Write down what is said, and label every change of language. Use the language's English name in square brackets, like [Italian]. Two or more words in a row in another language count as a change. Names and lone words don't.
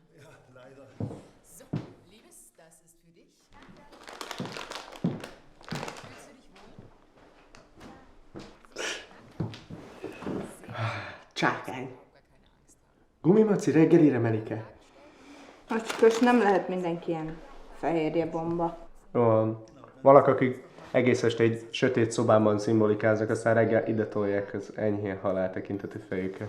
[German] Ja, leider. So, Liebes, das ist für dich. Fühlst du dich wohl? [Hungarian] Csákány. Gumimaci reggelire Melike. Macskos, nem lehet mindenki ilyen fehérje bomba. Vannak, akik egész este egy sötét szobában szimbolikáznak, aztán reggel ide tolják az enyhén halál tekintetű fejüket.